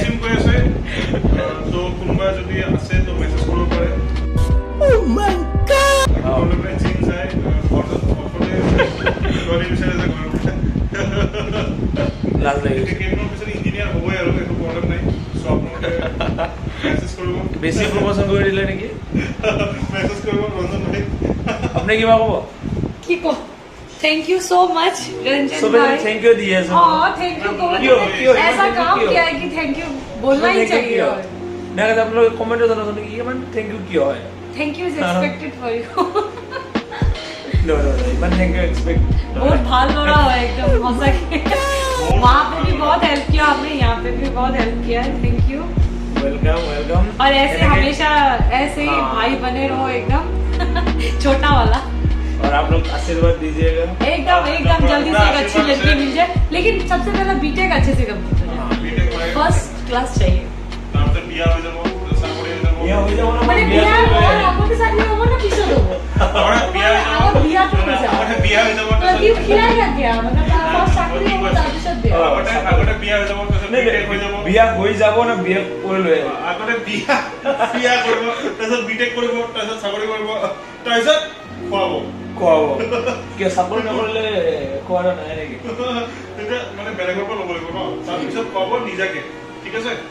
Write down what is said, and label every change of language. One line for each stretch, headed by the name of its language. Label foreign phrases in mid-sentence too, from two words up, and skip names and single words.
Assamese: কৈ আছে তো কোনোবা যদি আছে তো মেছেজ কৰিব পাৰে জিম যায় ছোৱালী বিচাৰে যে লাজ লাগিছে কেইদিনৰ পিছত ইঞ্জিনিয়াৰ হ'বই আৰু একো প্ৰব্লেম নাই চ' আপোনালোকে মেছেজ কৰিব বেছি প্ৰমোচন কৰি দিলে নেকি মেছেজ কৰিব ৰঞ্জন ভাই আপুনি কিবা ক'ব কি কো
English: thank you so much रंजन
Assamese: সবে
Hindi: भाई
English: thank you
Assamese: দিয়ে আছে
Hindi: हाँ
English: thank you
Hindi: क्यों? ऐसा काम क्यों? किया है कि
English: thank you
Hindi: बोलना ही चाहिए और मैं कहता आप लोग कमेंट में जनाते कि मन
English: thank you
Hindi: क्यों है
English: thank you is expected for you no man thank you expect
Hindi: बहुत भाल हो रहा है एकदम मजा के वहाँ पे भी बहुत हेल्प किया आपने यहाँ पे भी बहुत हेल्प किया है
English: thank you वेलकम
Hindi: और ऐसे हमेशा ऐसे ही भाई बने रहो एकदम छोटा वाला और आप लोग आशीर्वाद दीजिएगा एकदम जल्दी से एक अच्छी लड़की मिल जाए लेकिन सबसे पहले बीटेक अच्छे से कंप्लीट हो जाए
English: first class
Hindi: चाहिए
Assamese: তাৰপিছত বিয়া হৈ যাব চাকৰি হৈ যাব
Hindi: ये हो जाओ ना
Assamese: মানে বিয়া
Hindi: और आपके साथ में होगा ना पीछे दो
Assamese: আমাৰ বিয়া হৈ যাব
Hindi: बिया तो हो जाए
Assamese: আগতে বিয়া হৈ যাব
Hindi: तो कि खिलाएगा क्या मतलब फर्स्ट चाकरी होगा ताकि दे
Assamese: আগতে বিয়া হৈ যাব তাৰপিছত বিটেক হৈ যাব বিয়া হৈ যাব না বিয়া কৰি লৈ আগতে বিয়া কৰিব তাৰপিছত বিটেক কৰিব তাৰপিছত চাকৰি কৰিব তাৰপিছত খুৱাব খুৱাব কিয় চাকৰি নকৰিলে খোৱাৰ নাই নেকি তেতিয়া মানে বেলেগৰ পৰা ল'ব লাগিব ন তাৰপিছত খুৱাব নিজাকে ঠিক আছে